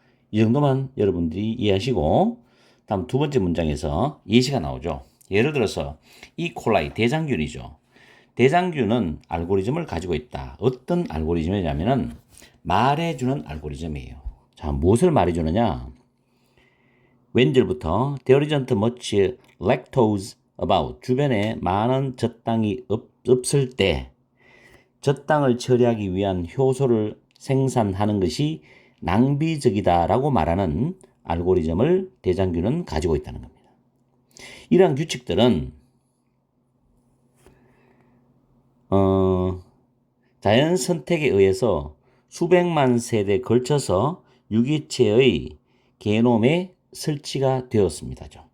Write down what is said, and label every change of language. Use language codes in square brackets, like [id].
[ko] 이 정도만 여러분들이 이해하시고 다음 두 번째 문장에서 예시가 나오죠. 예를 들어서 이콜라이 대장균이죠. 대장균은 알고리즘을 가지고 있다. 어떤 알고리즘이냐면은 말해주는 알고리즘이에요. 자, 무엇을 말해주느냐? 왼절부터 [en] There isn't much lactose about. [ko] 주변에 많은 젖당이 없을 때 젖당을 처리하기 위한 효소를 생산하는 것이 낭비적이다라고 말하는 알고리즘을 대장균은 가지고 있다는 겁니다. 이러한 규칙들은 자연 선택에 의해서 수백만 세대에 걸쳐서 유기체의 게놈에 설치가 되었습니다.